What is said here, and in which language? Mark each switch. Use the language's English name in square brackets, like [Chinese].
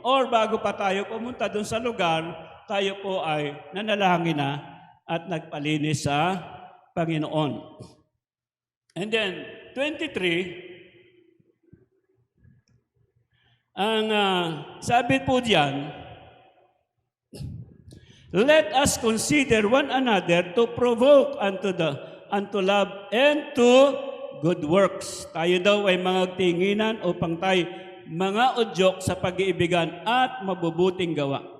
[Filipino] Or bago pa tayo pumunta doon sa lugar, tayo po ay nanalangin na at nagpalinis sa Panginoon. [English] And then, 23, [Filipino] ang sabi po diyan, [English] let us consider one another to provoke unto love and to good works. [Filipino] Tayo daw ay mga tinginan upang tayo mga udyok sa pag-iibigan at mabubuting gawa.